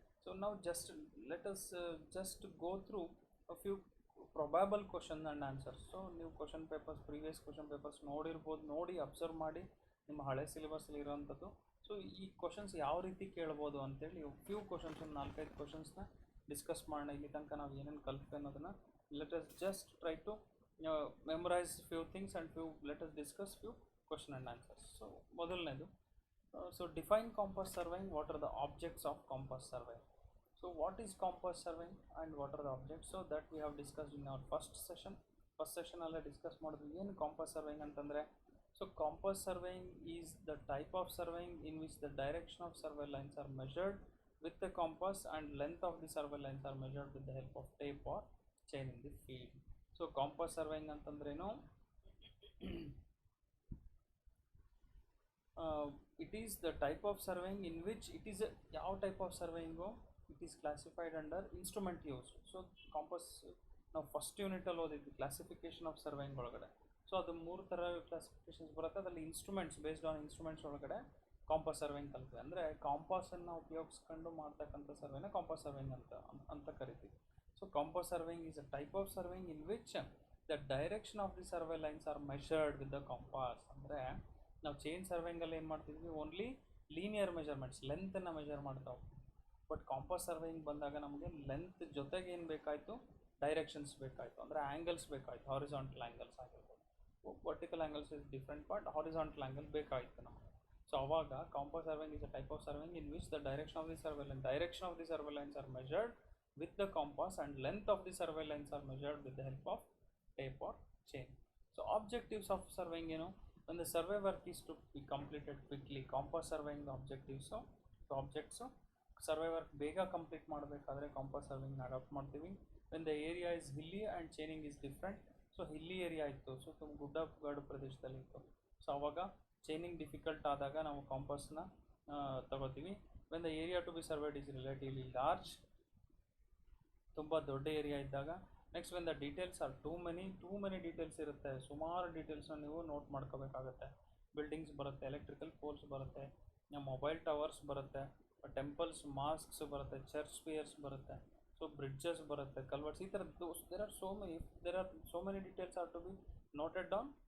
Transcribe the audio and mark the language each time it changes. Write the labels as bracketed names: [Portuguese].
[English] So now just let us just go through a few probable question and answers. So new question papers, previous question papers [Kannada] ನೋಡಿ observe ಮಾಡಿ ನಿಮ್ಮ ಹಳೆ ಸಿಲೆಬಸ್ಸಲ್ಲಿ ಇರೋವಂಥದ್ದು. So ಈ questions ಯಾವ ರೀತಿ ಕೇಳ್ಬೋದು ಅಂತೇಳಿ ಫ್ಯೂ ಕ್ವಶನ್ಸ್, ಒಂದು 4-5 ಕ್ವಶನ್ಸ್ನ ಡಿಸ್ಕಸ್ ಮಾಡೋಣ. ಇಲ್ಲಿ ತನಕ ನಾವು ಏನೇನು ಕಲಿತ್ವಿ ಅನ್ನೋದನ್ನು [English] Let us just try to memorize few things and let us discuss few question and answers. So [Kannada] ಮೊದಲನೇದು, [English] so define compass surveying. What are the objects of compass surveying? So what is compass surveying and what are the objects? So that we have discussed in our first session. [Kannada] ಅಲ್ಲೇ discuss ಮಾಡಿದ್ವಿ ಏನು compass surveying ಅಂತಂದರೆ. [English] So compass surveying is the type of surveying in which the direction of survey lines are measured with the compass and length of the survey lines are measured with the help of tape or chain in the field. So compass surveying [Kannada] ಅಂತಂದ್ರೇನು [English] it is the type of surveying in which it is a ಯಾವ type of surveying it is classified under instrument use. [Kannada] So compass ನಾವು first ಯೂನಿಟಲ್ಲಿ ಓದಿದ್ವಿ classification of surveying ಒಳಗಡೆ. So ಅದು 3 ಥರ classifications ಬರುತ್ತೆ. ಅದರಲ್ಲಿ instruments based on instruments ಒಳಗಡೆ compass surveying ಕಲಿತೀವಿ. ಅಂದರೆ ಕಾಂಪಾಸನ್ನು ಉಪಯೋಗಿಸ್ಕೊಂಡು ಮಾಡ್ತಕ್ಕಂಥ ಸರ್ವೇನ ಕಾಂಪಾಸ್ ಸರ್ವೇಯಿಂಗ್ ಅಂತ ಕರಿತೀವಿ. [English] So compass surveying is a type of surveying in which the direction of the survey lines are measured with the compass. [Kannada] ಅಂದರೆ ನಾವು ಚೈನ್ ಸರ್ವೇಯಿಂಗಲ್ಲಿ ಏನು ಮಾಡ್ತಿದ್ವಿ, ಓನ್ಲಿ ಲೀನಿಯರ್ ಮೆಜರ್ಮೆಂಟ್ಸ್ ಲೆಂತನ್ನು ಮೆಜರ್ ಮಾಡ್ತಾ ಹೋಗ್ತೀವಿ. ಬಟ್ ಕಾಂಪಾಸ್ ಸರ್ವೇಯಿಂಗ್ ಬಂದಾಗ ನಮಗೆ ಲೆಂತ್ ಜೊತೆಗೆ ಏನು ಬೇಕಾಯಿತು, ಡೈರೆಕ್ಷನ್ಸ್ ಬೇಕಾಯಿತು. ಅಂದರೆ ಆ್ಯಂಗಲ್ಸ್ ಬೇಕಾಯಿತು, ಹಾರಿಸಾಂಟಲ್ ಆ್ಯಂಗಲ್ಸ್ ಆಗಿರ್ಬೋದು. [English] vertical angles is different, [Kannada] but horizontal angle ಬೇಕಾಯಿತು ನಮಗೆ. [English] So ಅವಾಗ compass surveying is a type of surveying in which the direction of the survey lines are measured with the compass and length of the survey lines are measured with the help of tape or chain. So objectives of surveying, when the survey work is to be completed quickly, compass surveying the objectives objects survey work [Kannada] ಬೇಗ complete ಮಾಡಬೇಕಾದ್ರೆ compass surveying adapt ಮಾಡ್ತೀವಿ. [English] when the area is hilly and chaining is different, [Kannada] so ಹಿಲ್ಲಿ area ಇತ್ತು, so ಗುಡ್ಡಗಾಡು ಪ್ರದೇಶದಲ್ಲಿ ಇತ್ತು, so ಅವಾಗ chaining difficult ಆದಾಗ ನಾವು ಕಾಂಪಾಸ್ನ ತಗೋತೀವಿ. [English] when the area to be surveyed is relatively large, [Kannada] ತುಂಬ ದೊಡ್ಡ ಏರಿಯಾ ಇದ್ದಾಗ. [English] next when the details are too many [Kannada] details ಇರುತ್ತೆ, ಸುಮಾರು ಡೀಟೇಲ್ಸ್ನ ನೀವು ನೋಟ್ ಮಾಡ್ಕೋಬೇಕಾಗತ್ತೆ. ಬಿಲ್ಡಿಂಗ್ಸ್ ಬರುತ್ತೆ, ಎಲೆಕ್ಟ್ರಿಕಲ್ ಪೋಲ್ಸ್ ಬರುತ್ತೆ, ಮೊಬೈಲ್ ಟವರ್ಸ್ ಬರುತ್ತೆ, ಟೆಂಪಲ್ಸ್ ಮಾಸ್ಕ್ಸ್ ಬರುತ್ತೆ, ಚರ್ಚ್ ಸ್ಪಿಯರ್ಸ್ ಬರುತ್ತೆ, ಸೊ ಬ್ರಿಡ್ಜಸ್ ಬರುತ್ತೆ, ಕಲ್ವರ್ಟ್ಸ್, ಈ ಥರದ್ದು [English] There are so many details are to be noted down.